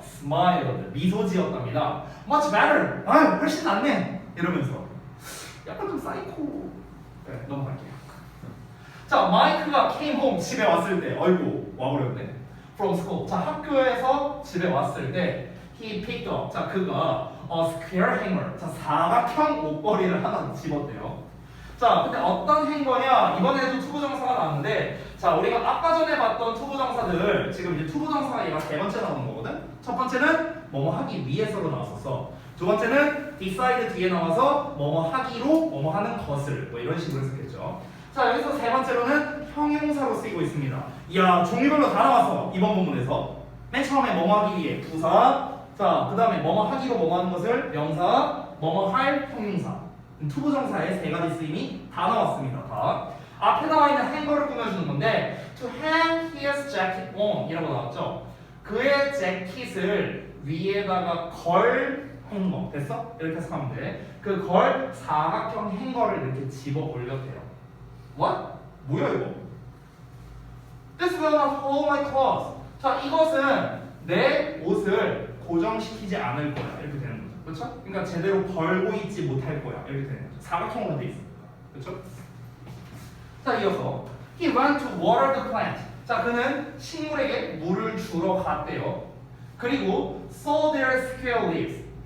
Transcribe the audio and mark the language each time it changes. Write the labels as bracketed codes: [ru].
[en] smiled. [ko] 미소 지었답니다. [en] much better. [ko] 훨씬 낫네. 이러면서. 약간 좀 사이코. 네, 넘어갈게요. 자, 마이크가 [en] came home. [ko] 집에 왔을 때. 아이고, 와버렸네. [en] from school. [ko] 자, 학교에서 집에 왔을 때 [en] he picked up. [ko] 자, 그가 [en] a square hanger. [ko] 자, 사각형 옷걸이를 하나 집었대요. 자, 근데 어떤 행거냐? 이번에도 투부정사가 나왔는데, 자, 우리가 아까 전에 봤던 투부정사들, 지금 이제 투부정사가 얘가 세 번째 나오는 거거든? 첫 번째는 뭐뭐 하기 위해서로 나왔었어. 두 번째는 decide 뒤에 나와서 뭐뭐 하기로 뭐뭐 하는 것을 뭐 이런 식으로 했었겠죠. 자, 여기서 세 번째로는 형용사로 쓰이고 있습니다. 이야, 종류별로 다 나왔어. 이번 본문에서. 맨 처음에 뭐뭐 하기 위해 부사, 자, 그 다음에 뭐뭐 하기로 뭐뭐 하는 것을 명사, 뭐뭐 할 형용사. 투부정사의 세 가지 쓰임이 다 나왔습니다. 다. 앞에 나와 있는 행거를 꾸며주는 건데 [en] to hang his jacket on [ko] 이라고 나왔죠? 그의 재킷을 위에다가 걸 행거 됐어? 이렇게 해서 하면 돼. 그 걸 사각형 행거를 이렇게 집어 올렸대요. [en] What? [ko] 뭐야 이거? [en] This will not hold my clothes. [ko] 자, 이것은 내 옷을 고정시키지 않을 거야. 이렇게 되는 거죠. 그렇죠? 그러니까 제대로 걸고 있지 못할 거야. 이렇게 되는 거죠. 사각형으로 돼 있으니까. 그렇죠? 자, 이어서 [en] He went to water the plant. [ko] 자, 그는 식물에게 물을 주러 갔대요. 그리고 [en] saw their square leaves.